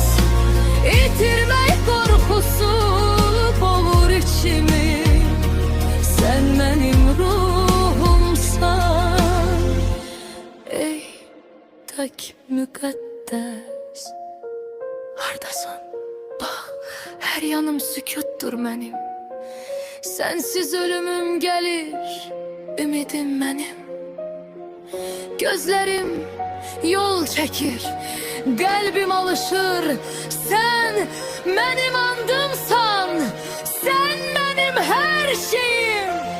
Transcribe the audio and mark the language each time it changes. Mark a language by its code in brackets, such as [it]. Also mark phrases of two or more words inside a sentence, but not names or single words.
[az] İtirmək qorxusu boğur içimi, sən mənim ruhumsan. Ey tak müqəddəs, hardasan? Bax, hər yanım sükutdur mənim. [tr] Sensiz ölümüm gelir, [az] ümidim mənim. [tr] Gözlerim yol çekir, kalbim alışır. Sen benim andımsan, sen benim her şeyim.